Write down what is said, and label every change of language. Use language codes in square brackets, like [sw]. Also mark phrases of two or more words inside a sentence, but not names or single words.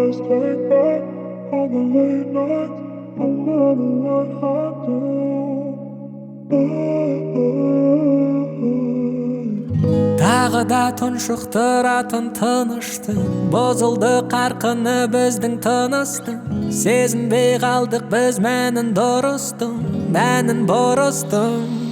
[en] like that. All the late nights, no matter what I do. [kk] Тағы да тұншықтыратын тыныштың, бұзылды қарқыны біздің тыныстың. Сезінбей қалдық біз мәнін дұрыстың, мәнін бұрыстың.